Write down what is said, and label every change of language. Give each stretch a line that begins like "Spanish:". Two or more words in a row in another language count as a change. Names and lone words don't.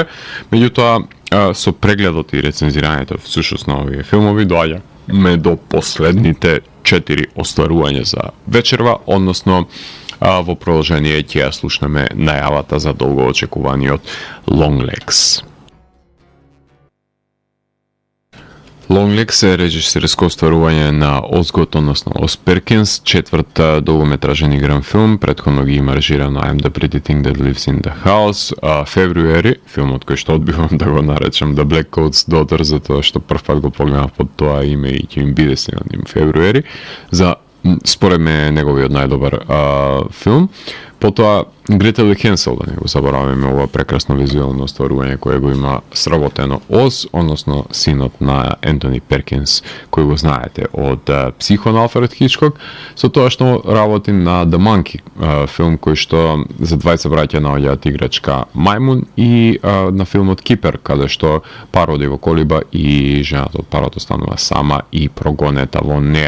Macedonian: Меѓутоа, со прегледот и рецензирањето всушност на овие филмови доаѓаме до последните 4 остварувања за вечерва, односно во продолжение ќе ја слушнеме најавата за долго очекуваниот Longlegs. Longlegs е режисерско остварување на Озгот, односно Ос Перкинс, четврт долгометражен игран филм, претходно ги има режирано I'm the Pretty Thing That Lives in the House, February, филмот кој што одбивам да го наречам The Black Coat's Daughter, затоа што првпат го погледнав под тоа име и ќе им биде синоним February, за според ме неговиот најдобар филм. Потоа Gretel the Cancel, да не го забораваме ова прекрасно визуелно остварување кое го има сработено Оз, односно синот на Ентони Перкинс, кој го знаете од Психо на Алфред Хичкок, со тоа што работи на The Monkey, филм кој што за двајца браќа наоѓаат играчка мајмун и на филмот Кипер, каде што пароди во колиба и жената од парото станува сама и прогонета во неа.